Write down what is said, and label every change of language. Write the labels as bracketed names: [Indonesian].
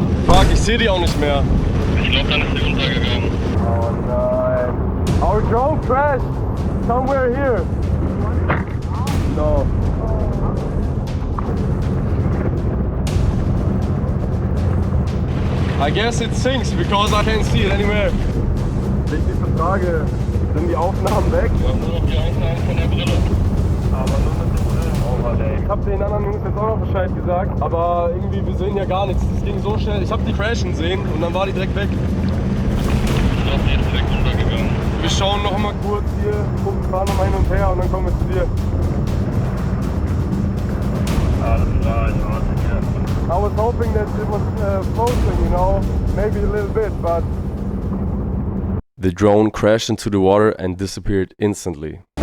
[German] Fuck, ich sehe die auch nicht mehr. Ich glaube, dann ist sie untergegangen. Oh nein. [English] Our drone crashed somewhere here. No. I guess it sinks because I can't see it anymore. [German] Wichtigste Frage, sind die Aufnahmen weg? Ja, nur noch die Aufnahmen von der Brille. Aber nur mit der Brille. Ich hab den anderen Jungs jetzt auch noch Bescheid gesagt, aber irgendwie, wir sehen ja gar nichts. Das ging so schnell. Ich hab die crashen sehen und dann war die direkt weg. Ich glaube, die ist direkt runtergegangen. Wir schauen noch mal kurz hier, gucken, fahren noch mal hin und her und dann kommen wir zu dir. Alles klar, ich warte hier. [English] I was hoping that it was floating, you know, maybe a little bit, but The drone crashed into the water and disappeared instantly.